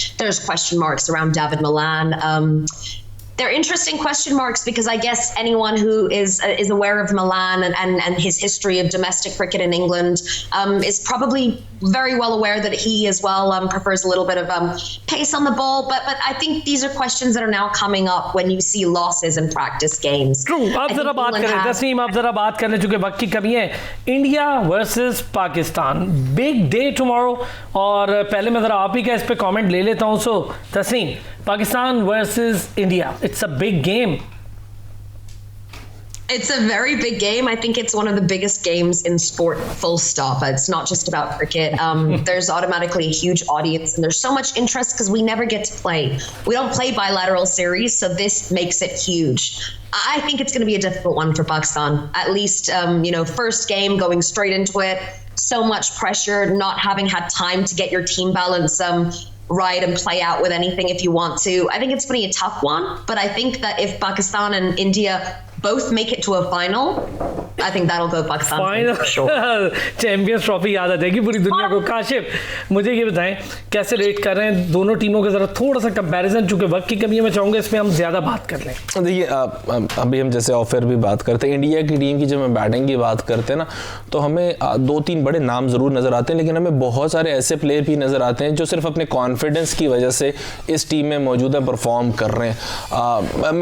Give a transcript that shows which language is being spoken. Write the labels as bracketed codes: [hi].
[en] There's question marks around David Milan. They're interesting question marks because I guess anyone who is aware of Milan and his history of domestic cricket in England is probably very well aware that he as well prefers a little bit of pace on the ball. But I think these are questions that are now coming up when you see losses in practice games. True. [hi] अब जरा बात करें तस्नीम, अब जरा बात करने चुके वक्त की कमी है। [en] India versus Pakistan, big day tomorrow. [hi] और पहले मैं जरा आप ही का इस पे कमेंट ले लेता हूँ। [en] सो Tasneem, Pakistan versus India. It's a big game. It's a very big game. I think it's one of the biggest games in sport, full stop. It's not just about cricket. There's automatically a huge audience and there's so much interest because we never get to play. We don't play bilateral series, so this makes it huge. I think it's going to be a difficult one for Pakistan. At least, first game, going straight into it. So much pressure, not having had time to get your team balance right and play out with anything if you want to. I think it's going to be a tough one, but I think that if Pakistan and India both make it to a final, I think that'll go Pakistan final for sure. [hi] Champions trophy याद आ जाएगी पूरी दुनिया को। काशिफ, मुझे ये बताएं कैसे rate कर रहे हैं दोनों टीमों का, जरा थोड़ा सा कंपैरिजन, चूंकि वक्त की कमी है मैं चाहूँगा इसमें हम ज़्यादा बात कर लें। देखिए, अभी हम जैसे ऑफर भी बात करते हैं, इंडिया की टीम की जब हम बैटिंग की बात करते हैं ना, तो हमें 2-3 बड़े नाम ज़रूर नज़र आते हैं, लेकिन हमें बहुत सारे ऐसे प्लेयर भी नज़र आते हैं जो सिर्फ अपने कॉन्फिडेंस की वजह से इस टीम में मौजूद है, परफॉर्म कर रहे हैं।